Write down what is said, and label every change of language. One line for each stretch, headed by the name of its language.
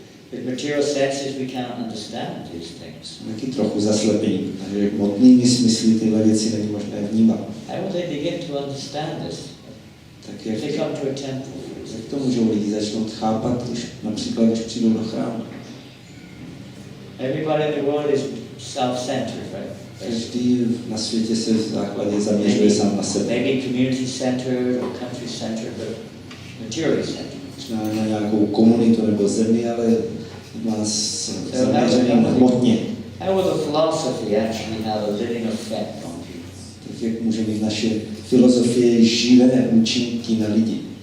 English: With material senses we cannot understand these things.
Czech: Taky trochu zaslepení, protože hmotnými smysly tyhle věci není možné vnímat.
English: How will they begin to understand this?
Czech: Tak
English: If they
Czech: jak
English: come to a temple, for
Czech: to můžou lidi začnout chápat, když přijdou do chrámu.
English: everybody in the world is self-centered, right?
Czech: Každý na světě se v základě zaměřuje sám na sebe.
English: Maybe community-centered or country-centered, but materially-centered.
Czech: Možná na nějakou komunitu nebo zemi, ale má zaměřený hmotně.
English: How will the philosophy actually have a living effect on people?
Czech: Tak jak může mít naše filozofie živé účinky na lidi?